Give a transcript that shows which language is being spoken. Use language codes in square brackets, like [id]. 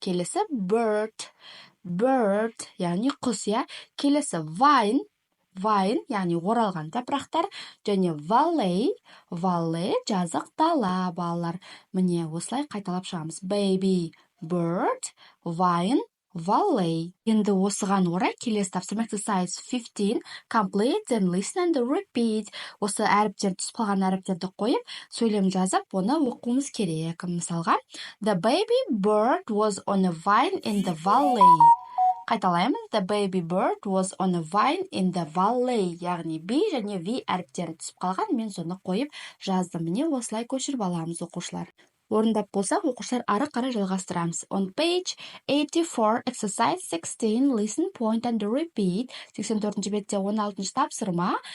[kk] Келесі bird, яғни құс, иә. Келесі vine, яғни оралған жапырақтар, және valley, жазық дала, балалар. Міне осылай қайталап шығамыз. [en] Baby, bird, vine, valley. [kk] Енді осыған орай келесі тапсырма [en] exercise 15, complete, then listen and repeat. [kk] Осы әріптерді, түсіп қалған әріптерді қойып, сөйлем жазып, оны оқуымыз керек. Мысалға, [en] the baby bird was on a vine in the valley. [kk] Қайталаймын. [en] The baby bird was on a vine in the valley. [kk] Яғни B және V әріптері түсіп қалған. Мен соны қойып жаздым. Міне осылай көшіріп аламыз, оқушылар. Орындап болсақ, оқушылар ары қарай жалғастырамыз. [en] On page 84, exercise 16, listen, point and repeat. [kk] 84-ші бетте 16-шы тапсырма.